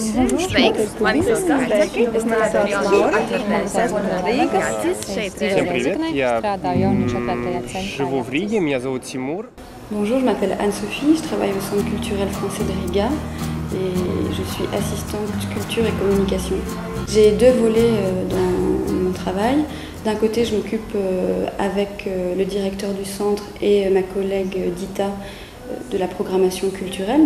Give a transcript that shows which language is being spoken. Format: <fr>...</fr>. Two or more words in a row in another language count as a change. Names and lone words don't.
<lv>Sveiks, mani sauc Kaķi, es strādāju</lv> <ru>Всем привет, я живу в Риге, меня зовут Тимур.</ru> <fr>Bonjour, je m'appelle Anne-Sophie, je travaille au Centre culturel français de Riga et je suis assistante culture et communication. J'ai deux volets dans mon travail. D'un côté, je m'occupe avec le directeur du centre et ma collègue Dita de la programmation culturelle.</fr>